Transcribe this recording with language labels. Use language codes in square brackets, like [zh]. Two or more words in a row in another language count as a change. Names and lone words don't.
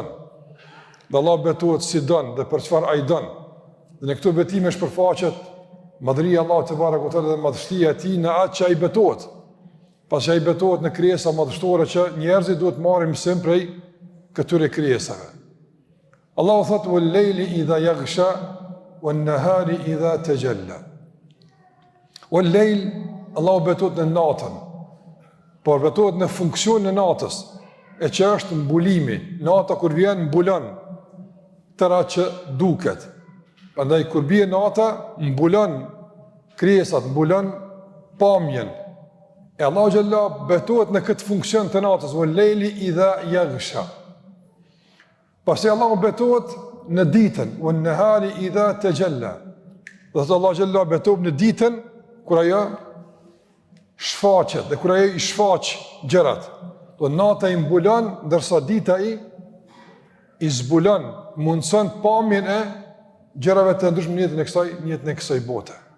[sq] Dhe Allah betohet si don dhe për çfarë ai don. Dhe në këto betime shpërfaqet madhëria e Allahut te bareku dhe madhështia e tij në atë që ai betohet. Pasi ai betohet në krijesa madhështore që njerëzit duhet marrin mësim prej këtyre krijesave. Allahu thotë [ar] والليل إذا يغشى والنهار إذا تجلى. والليل [sq] Allahu betohet në natën, por betohet në funksionin e natës, e që është mbulimi. Nata kur vjen mbulon tëra që duket. Prandaj kur bie nata mbulon krijesat, mbulon pamjen. E Allahu xhallahu betohet në këtë funksion të natës, [ar] والليل إذا يغشى. [sq] Pasi Allahu betohet në ditën, [ar] والنهار إذا تجلى. [sq] Dhe Allahu xhallahu betohet në ditën kur ajo shfaqet dhe kur ajo i shfaq gjërat. Do nata i mbulon, ndërsa dita i zbulon, mundson pamjen e gjërave të ndryshme në jetën e kësaj bote.